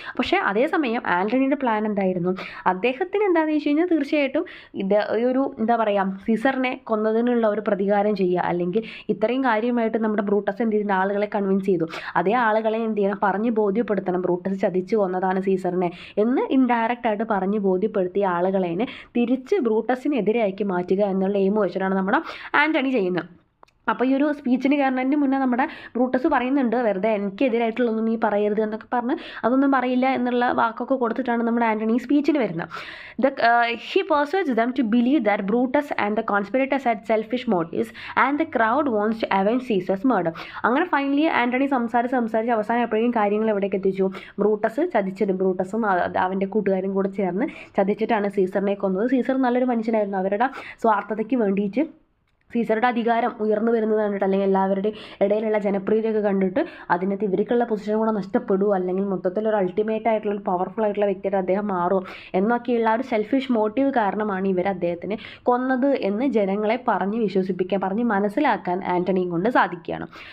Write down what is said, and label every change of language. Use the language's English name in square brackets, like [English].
[Malayalam] പക്ഷേ അതേസമയം ആൻ്റണിയുടെ പ്ലാൻ എന്തായിരുന്നു, അദ്ദേഹത്തിന് എന്താണെന്ന് വെച്ച് കഴിഞ്ഞാൽ തീർച്ചയായിട്ടും ഇത് ഒരു സീസറിനെ കൊന്നതിനുള്ള ഒരു പ്രതികാരം ചെയ്യുക, അല്ലെങ്കിൽ ഇത്രയും കാര്യമായിട്ട് നമ്മുടെ ബ്രൂട്ടസ് എന്ത് ചെയ്തിട്ട് ആളുകളെ കൺവിൻസ് ചെയ്തു, അതേ ആളുകളെ എന്ത് ചെയ്യണം, പറഞ്ഞ് ബോധ്യപ്പെടുത്തണം ബ്രൂട്ടസ് ചതിച്ചു കൊന്നതാണ് സീസറിനെ എന്ന് ഇൻഡയറക്റ്റായിട്ട് പറഞ്ഞ് ബോധ്യപ്പെടുത്തിയ ആളുകളെ തിരിച്ച് ബ്രൂട്ടസിനെതിരാക്കി മാറ്റുക എന്നുള്ള എയിം വെച്ചിട്ടാണ് നമ്മുടെ ആൻ്റണി ചെയ്യുന്നത്. അപ്പോൾ ഈ ഒരു സ്പീച്ചിന് കയറുന്നതിന് മുന്നേ നമ്മുടെ ബ്രൂട്ടസ് പറയുന്നുണ്ട്, വെറുതെ എനിക്കെതിരായിട്ടുള്ളൊന്നും നീ പറയരുത് എന്നൊക്കെ പറഞ്ഞ് അതൊന്നും പറയില്ല എന്നുള്ള വാക്കൊക്കെ കൊടുത്തിട്ടാണ് നമ്മുടെ ആൻ്റണി സ്പീച്ചിന് വരുന്നത്. [English] He persuades them to believe that Brutus and the conspirators had selfish motives and the crowd wants to avenge Caesar's murder. [Malayalam] അങ്ങനെ ഫൈനലി ആൻ്റണി സംസാരിച്ച് അവസാനം എപ്പോഴേക്കും കാര്യങ്ങൾ എവിടേക്ക് എത്തിച്ചു, ബ്രൂട്ടസും അവൻ്റെ കൂട്ടുകാരും കൂടെ ചേർന്ന് ചതിച്ചിട്ടാണ് സീസറിനെ കൊന്നത്. സീസർ നല്ലൊരു മനുഷ്യനായിരുന്നു, അവരുടെ സ്വാർത്ഥതയ്ക്ക് വേണ്ടിയിട്ട് സീസറുടെ അധികാരം ഉയർന്നു വരുന്നത് കണ്ടിട്ട്, അല്ലെങ്കിൽ എല്ലാവരുടെയും ഇടയിലുള്ള ജനപ്രിയതയൊക്കെ കണ്ടിട്ട് അതിനകത്ത് ഇവർക്കുള്ള പൊസിഷൻ കൂടെ നഷ്ടപ്പെടുമോ, അല്ലെങ്കിൽ മൊത്തത്തിലൊരു അൾട്ടിമേറ്റ് ആയിട്ടുള്ള ഒരു പവർഫുൾ ആയിട്ടുള്ള വ്യക്തിയായിട്ട് അദ്ദേഹം മാറുമോ എന്നൊക്കെയുള്ള ഒരു സെൽഫിഷ് മോട്ടീവ് കാരണമാണ് ഇവർ അദ്ദേഹത്തിനെ കൊന്നത് എന്ന് ജനങ്ങളെ പറഞ്ഞ് മനസ്സിലാക്കാൻ ആൻ്റണിയും കൊണ്ട് സാധിക്കുകയാണ്.